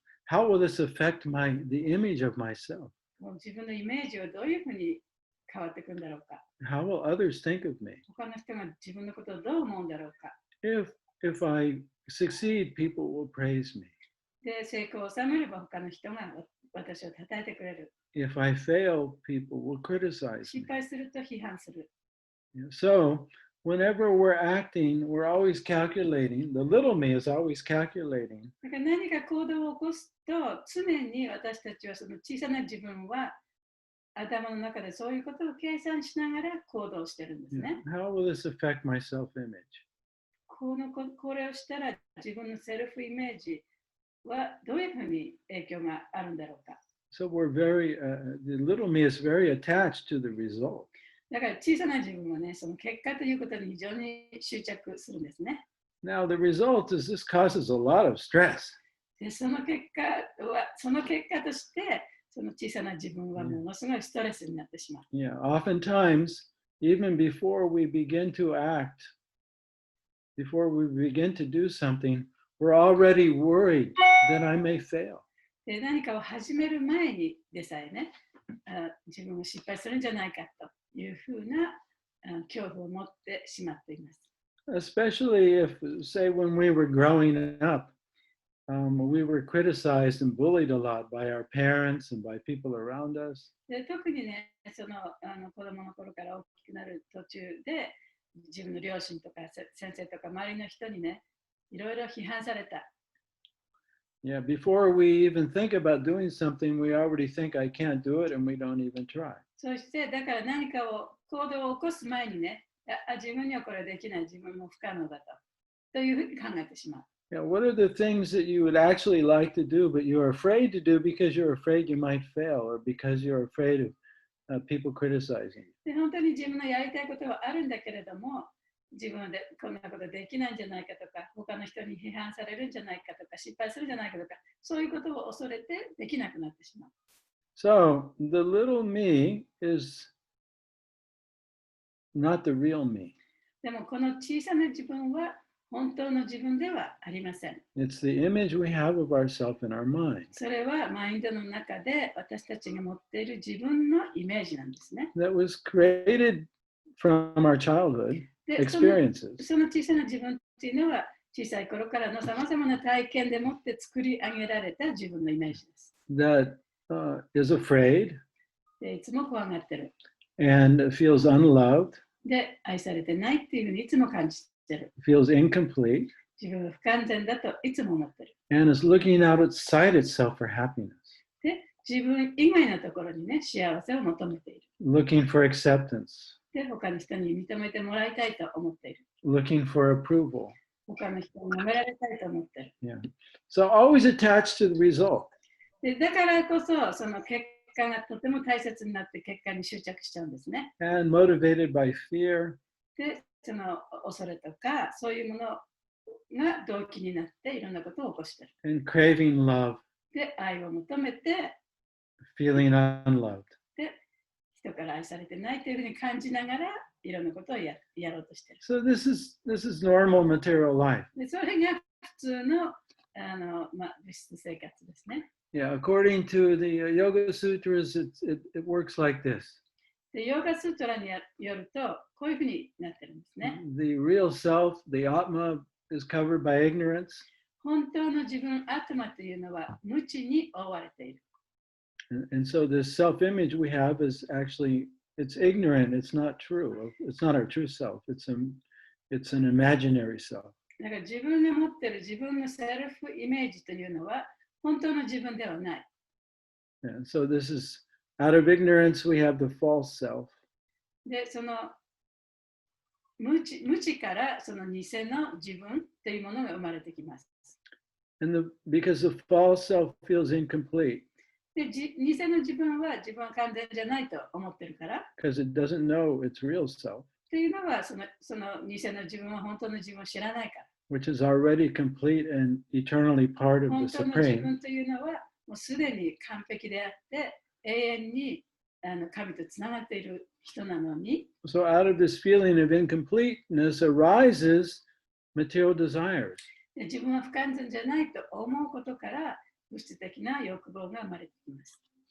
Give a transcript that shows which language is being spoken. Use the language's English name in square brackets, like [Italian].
[English] How will this affect the image of myself? [Japanese] もう自分のイメージはどういうふうに変わっていくんだろうか。 [English] How will others think of me? [Japanese] 他の人が自分のことをどう思うんだろうか。 [English] If I succeed, people will praise me. [Japanese] で、成功を収めれば他の人が私を称えてくれる。 [English] If I fail, people will criticize me. [Japanese] 失敗すると批判する。 [English] So, whenever we're acting, we're always calculating. The little me is always calculating. [Japanese] だから何か行動を起こすと、常に私たちはその小さな自分は頭の中でそういうことを計算しながら行動してるんですね。 [English] How will this affect my self-image? [Japanese] これをしたら自分のセルフイメージはどういうふうに影響があるんだろうか。 [English] So the little me is very attached to the result. [Japanese] だから小さな自分はね、その結果ということに非常に執着するんですね。 [English] Now, the result is this causes a lot of stress. [Japanese] でその結果として、その小さな自分はものすごいストレスになってしまう。 [English] Yeah, oftentimes, even before we begin to act, before we begin to do something, we're already worried that I may fail. [Japanese] で何かを始める前にでさえね、自分が失敗するんじゃないかというふうな恐怖を持ってしまっています。 [English] Especially if, say, when we were growing up, we were criticized and bullied a lot by our parents and by people around us. [Japanese] で特にね、その子供の頃から大きくなる途中で、自分の両親とか先生とか周りの人にね、いろいろ批判された。 [English] Yeah, before we even think about doing something, we already think I can't do it and we don't even try. [Japanese] そして、だから何か行動を起こす前にね、自分にはこれできない、自分も不可能だというふうに考えてしまう。 [English] Yeah, what are the things that you would actually like to do, but you're afraid to do because you're afraid you might fail or because you're afraid of people criticizing you? [Japanese] で本当に自分のやりたいことはあるんだけれども、自分でこんなことできないんじゃないかとか、他の人に批判されるんじゃないかとか、失敗するんじゃないかとか、そういうことを恐れてできなくなってしまう。 [English] So the little me is not the real me. [Japanese] でもこの小さな自分は本当の自分ではありません。 [English] It's the image we have of ourselves in our mind. [Japanese] それはマインドの中で私たちが持っている自分のイメージなんですね。 [English] That was created from our childhood [Japanese] で、 [English] experiences. [Japanese] その小さな自分っていうのは小さい頃からのさまざまな体験でもって作り上げられた自分のイメージです。 [English] That is afraid [Japanese] で、いつも怖がってる。 [English] and feels unloved, [Japanese] で、愛されてないっていうふうにいつも感じてる。 [English] feels incomplete, [Japanese] 自分が不完全だといつも思ってる。 [English] and is looking outside itself for happiness, [Japanese] で、自分以外のところにね、幸せを求めている。 [English] looking for acceptance, [Japanese] で、他の人に認めてもらいたいと思っている。 [English] looking for approval. [Japanese] 他の人に褒められたいと思ってる。 [English] Yeah. So always attached to the result. [Japanese] で、だからこそ、その結果がとても大切になって結果に執着しちゃうんですね。 [English] And motivated by fear, [Japanese] で、その恐れとか、そういうものが動機になっていろんなことを起こしている。 [English] and craving love, [Japanese] で、愛を求めて、 [English] feeling unloved. [Japanese] で、人から愛されてないというふうに感じながら、いろんなことをやろうとしている。 [English] So this is normal material life. [Japanese] で、それが普通の物質生活ですね。 [English] Yeah, according to the Yoga Sutras, it works like this. [Japanese] で、ヨーガスートラによると、こういうふうになってるんですね。 [English] The real self, the Atma, is covered by ignorance. [Japanese] 本当の自分、アトマというのは無知に覆われている。 [English] And so this self-image we have is actually, it's ignorant, it's not true. It's not our true self. It's an imaginary self. [Japanese] だから自分が持っている自分のセルフイメージというのは本当の自分ではない。 [English] And so this is, out of ignorance, we have the false self. [Japanese] で、その無知からその偽の自分というものが生まれてきます。 [English] And because the false self feels incomplete. [Japanese] で、偽の自分は自分は完全じゃないと思ってるから。 [English] Because it doesn't know its real self. [Japanese] というのはその偽の自分は本当の自分を知らないから。 [English] Which is already complete and eternally part of [Japanese] 本 [English] the [Japanese] 当の自 [English] Supreme. [Japanese] 分というのはもうすでに完璧であって永遠に神とつながっている人なのに。 [English] So out of this feeling of incompleteness arises material desires. [Japanese] で、自分は不完全じゃないと思うことから物質的な欲望が生まれてきます。